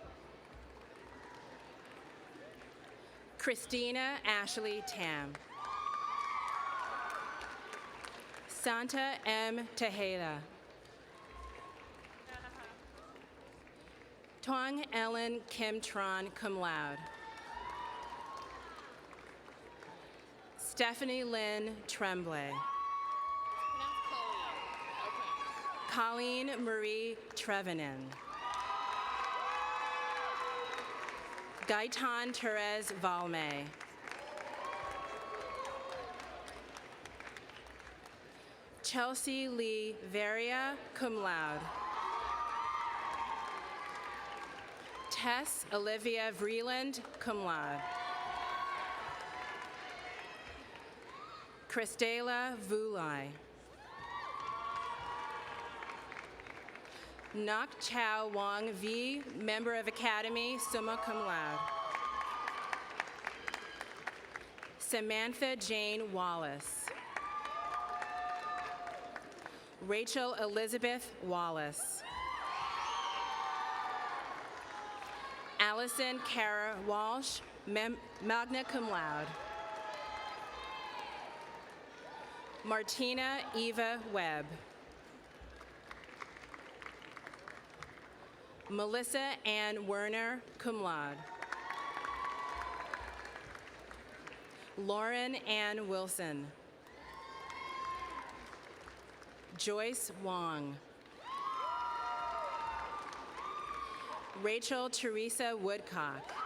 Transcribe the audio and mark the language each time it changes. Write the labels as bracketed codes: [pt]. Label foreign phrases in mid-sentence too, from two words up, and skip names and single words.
[en] Christina Ashley Tam. Santa M. Tejeda. Tong Ellen Kim Tron, [la] cum laude. [en] Stephanie Lynn Tremblay. Colleen Marie Trevenin. Gaitan Therese Valme. Chelsea Lee Varia, [la] cum laude. [en] Tess Olivia Vreeland, [la] cum laude. [en] Christela Vulai. Nak Chao Wong V., Member of Academy, [la] summa cum laude. [en] Samantha Jane Wallace. Rachel Elizabeth Wallace. Allison Kara Walsh, [la] magna cum laude. [en] Martina Eva Webb. Melissa Ann Werner, [la] cum laude. [en] Lauren Ann Wilson. Joyce Wong. Rachel Teresa Woodcock.